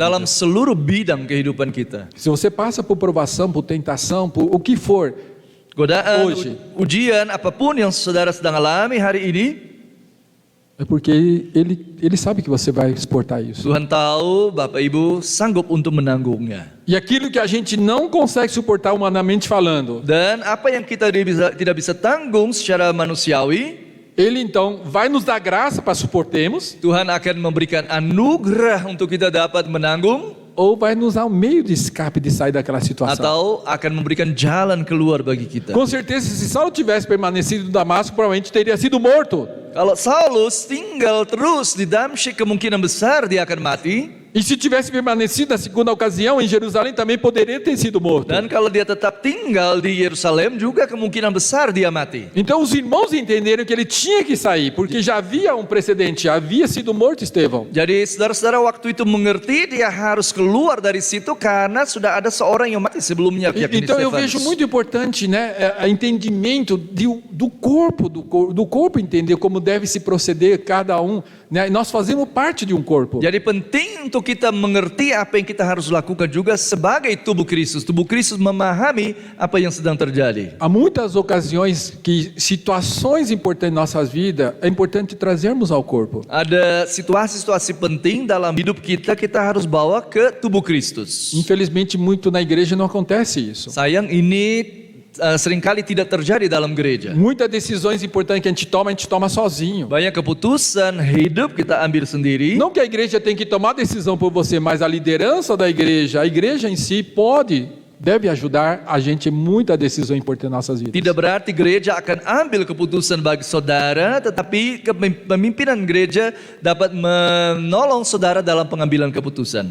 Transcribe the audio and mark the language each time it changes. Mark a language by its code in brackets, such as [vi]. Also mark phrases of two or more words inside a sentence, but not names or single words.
[id] Dalam [pt] vidas. [id] seluruh bidang kehidupan kita. [pt] Se você passa por provação, por tentação, por o que for, [id] Godaan, [pt] Hoje. [id] ujian apapun yang saudara sedang alami hari ini, [pt] é porque ele sabe que você vai suportar isso. [id] Tuhan tahu Bapak Ibu sanggup untuk menanggungnya. [pt] E aquilo que a gente não consegue suportar humanamente falando, [id] Dan apa yang kita tidak bisa tanggung secara manusiawi, [pt] Ele então vai nos dar graça para suportemos, [id] Tuhan akan memberikan anugerah untuk kita dapat menanggung, [pt] ou vai nos dar um meio de escape de sair daquela situação. [id] atau akan memberikan jalan keluar bagi kita. [pt] Com certeza, se Saulo tivesse permanecido em Damasco, provavelmente teria sido morto. [id] Kalau Saulus tinggal terus di Damsyik, kemungkinan besar dia akan mati. [pt] E se tivesse permanecido na segunda ocasião em Jerusalém, também poderia ter sido morto. [id] Dan kalau dia tetap tinggal di Yerusalem, juga kemungkinan besar dia mati. [pt] Então os irmãos entenderam que ele tinha que sair, porque já havia um precedente, havia sido morto Estevão. [id] Jadi saudara-saudara waktu itu mengerti dia harus keluar dari situ karena sudah ada seorang yang mati sebelumnya. yakni [pt] Então eu [id] Stefanus. [pt] vejo muito importante, né, o entendimento do corpo entender como deve se proceder cada um, né? Nós fazemos parte de um corpo. [id] Jadi penting untuk kita mengerti apa yang kita harus lakukan juga sebagai tubuh Kristus. Tubuh Kristus memahami apa yang sedang terjadi. [pt] Há muitas ocasiões que situações importantes em nossas vidas é importante trazermos ao corpo. [id] Ada situasi-situasi penting dalam hidup kita harus bawa ke tubuh Kristus. [pt] Infelizmente muito na igreja não acontece isso. [id] Sayang ini seringkali tidak terjadi dalam gereja. [pt] Muitas decisões importantes que a gente toma sozinho. [id] Banyak keputusan hidup kita ambil sendiri. [pt] Não que a igreja tem que tomar decisão por você, mas a liderança da igreja, a igreja em si pode deve ajudar a gente em muita decisão importante nas nossas vidas. [id] Tidak berarti gereja akan ambil keputusan bagi saudara, tetapi pemimpinan gereja dapat menolong saudara dalam pengambilan keputusan.